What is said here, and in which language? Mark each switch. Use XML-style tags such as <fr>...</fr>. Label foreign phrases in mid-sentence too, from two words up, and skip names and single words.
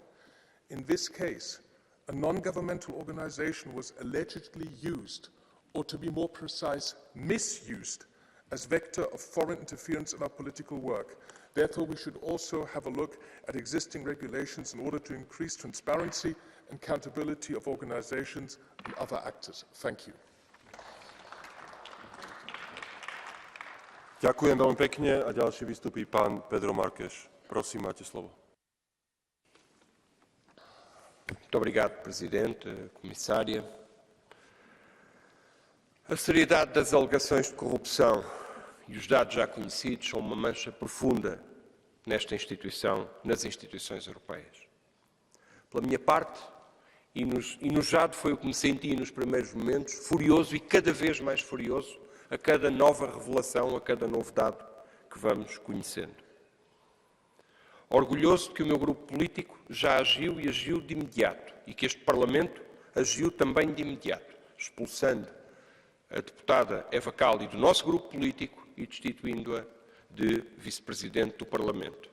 <en>In this case, a non-governmental organization was allegedly used, or to be more precise, misused, as vector of foreign interference in our political work. Therefore, we should also have a look at existing regulations in order to increase transparency and accountability of organizations and other actors. Thank you.</en> <sk>Ďakujem veľmi pekne a ďalší vystupí pán Pedro Marques. Prosím, máte slovo.</sk> <pt>Muito obrigado, Presidente, Comissária. A seriedade das alegações de corrupção e os dados já conhecidos são uma mancha profunda nesta instituição, nas instituições europeias. Pela minha parte, enojado foi o que me senti nos primeiros momentos, furioso e cada vez mais furioso a cada nova revelação, a cada novo dado que vamos conhecendo. Orgulhoso de que o meu grupo político já agiu e agiu de imediato e que este Parlamento agiu também de imediato, expulsando a deputada Eva Kaili do nosso grupo político e destituindo-a de vice-presidente do Parlamento.</pt>